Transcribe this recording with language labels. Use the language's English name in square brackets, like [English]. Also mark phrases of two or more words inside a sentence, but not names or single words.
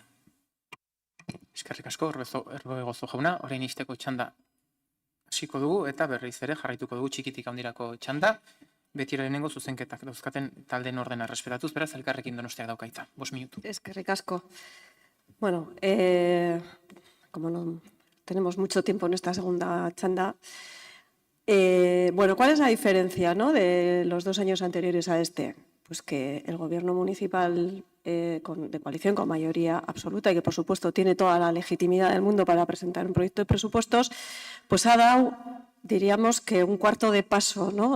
[Basque] Eskerrik asko, Erbegozo jauna, orain izteko txanda hasiko dugu, eta berriz ere jarraituko dugu txikitik handirako txanda, beti lehenengo zuzenketak dauzkaten taldeen ordena errespetatuz, beraz Elkarrekin Donostiak daukaita. 5 minutu. Eskerrik asko. [Spanish] Bueno, como no tenemos mucho tiempo en esta segunda chanda, ¿cuál es la diferencia, de los 2 años anteriores a este? Pues que el gobierno municipal de coalición con mayoría absoluta y que, por supuesto, tiene toda la legitimidad del mundo para presentar un proyecto de presupuestos, pues ha dado, diríamos, que un cuarto de paso, ¿no?